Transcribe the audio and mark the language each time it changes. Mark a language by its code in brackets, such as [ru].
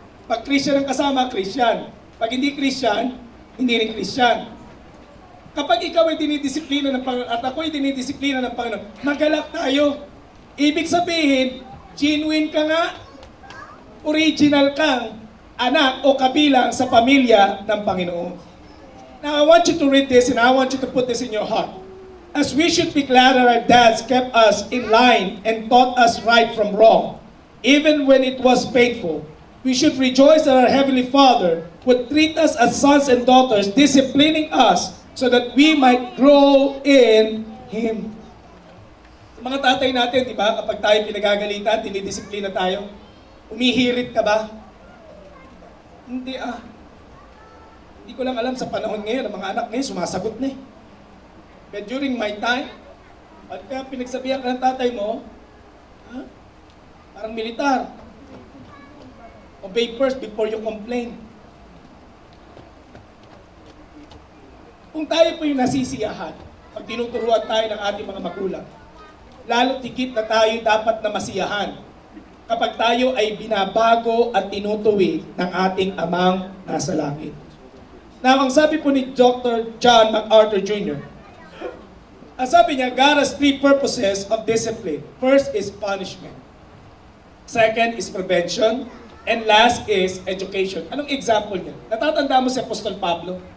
[tl] Pag Christian ang kasama, Christian. Pag hindi Christian, hindi rin Christian. Kapag ikaw ay dinidisiplina ng Panginoon at ako ay dinidisiplina ng Panginoon, magalak tayo. Ibig sabihin, genuine ka nga, original kang anak o kabilang sa pamilya ng Panginoon. [en] Now, I want you to read this and I want you to put this in your heart. As we should be glad that our dads kept us in line and taught us right from wrong, even when it was painful, we should rejoice that our Heavenly Father would treat us as sons and daughters, disciplining us so that we might grow in Him. [tl] Mga tatay natin, di ba, kapag tayo pinagagalitan, dinidisiplina tayo, umihirit ka ba? Hindi Hindi ko lang alam sa panahon ngayon, ang mga anak ngayon sumasagot na eh. [en] But during my time, [tl] pagka pinagsabihan ka ng tatay mo, parang militar. [en] Obey first before you complain. [tl] Kung tayo po yung nasisiyahan, pag tinuturuan tayo ng ating mga magulang, lalo't higit na tayo dapat na masiyahan kapag tayo ay binabago at tinutuwi ng ating amang nasa langit. Now, ang sabi po ni Dr. [en] John MacArthur Jr., [tl] ang sabi niya, [en] God has three purposes of discipline. First is punishment. Second is prevention. And last is education. [tl] Anong example niya? Natatanda mo si Apostol Pablo?